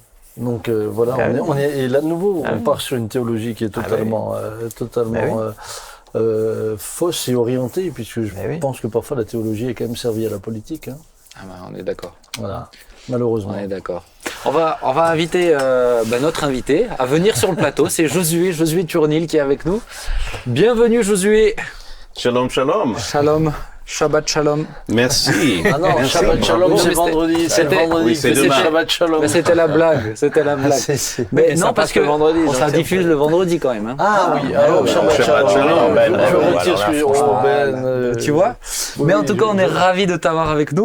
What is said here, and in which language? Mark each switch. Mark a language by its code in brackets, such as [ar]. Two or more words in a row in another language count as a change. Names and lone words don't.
[fr] Donc voilà, et là de nouveau, on part sur une théologie qui est totalement fausse et orientée, puisque je pense que parfois la théologie est quand même servie à la politique. Hein. Ah bah, on est d'accord. Voilà, malheureusement. On est d'accord. On va inviter notre invité à venir sur le plateau. C'est Josué Turnil qui est avec nous. Bienvenue Josué. [he] Shalom, shalom. Shalom. Shabbat Shalom. [fr] Merci. Ah non, Merci. [he] Shabbat Shalom, [fr] c'est c'était- vendredi. C'est c'était- vendredi. oui, c'est mais demain. [he] Shabbat Shalom. [fr] Mais c'était la blague. C'était la blague. Mais ça non, parce passe que le vendredi, on donc ça c'est diffuse le vendredi quand même. Hein. Ah oui, alors Shabbat Shabbat Shalom. Shalom, Ben. Je Bon, retire ce que j'ai Tu vois. Mais en tout cas, on est ravis de t'avoir avec nous.